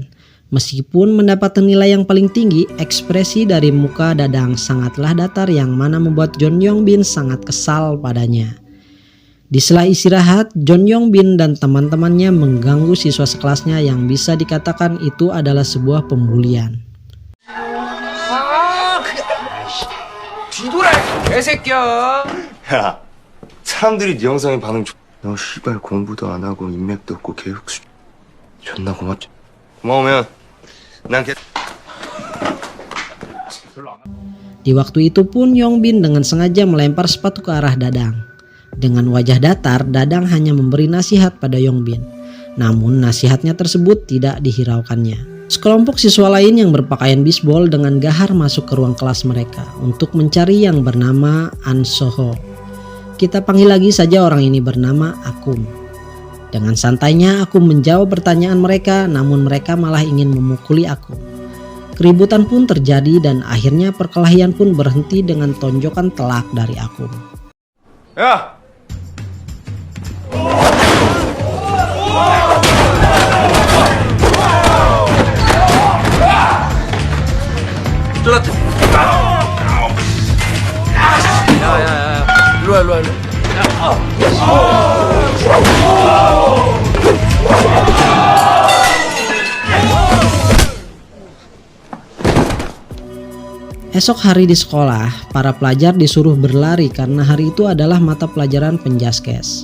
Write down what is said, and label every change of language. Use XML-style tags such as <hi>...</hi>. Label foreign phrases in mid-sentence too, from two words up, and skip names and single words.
<id>Meskipun mendapat nilai yang paling tinggi, ekspresi dari muka Dadang sangatlah datar yang mana membuat John Yongbin sangat kesal padanya. Di sela istirahat, John Yongbin dan teman-temannya mengganggu siswa sekelasnya yang bisa dikatakan itu adalah sebuah pembulian.</id> <ko>뒤돌아, 개새끼야. 야, 사람들이 네 영상에 반응 너 씨발 공부도 안 하고 인맥도 없고 계속 존나 고맙지. 고마우면 난</ko> <id>Di waktu itu pun Yongbin dengan sengaja melempar sepatu ke arah Dadang. Dengan wajah datar, Dadang hanya memberi nasihat pada Yongbin. Namun nasihatnya tersebut tidak dihiraukannya. Sekelompok siswa lain yang berpakaian bisbol dengan gahar masuk ke ruang kelas mereka untuk mencari yang bernama An Soho. Kita panggil lagi saja orang ini bernama Akum. Dengan santainya Akum menjawab pertanyaan mereka, namun mereka malah ingin memukuli Akum. Keributan pun terjadi dan akhirnya perkelahian pun berhenti dengan tonjokan telak dari Akum.</id> <ko>야! 야. 일로와.</ko> <id>Esok hari di sekolah, para pelajar disuruh berlari karena hari itu adalah mata pelajaran penjaskes.</id>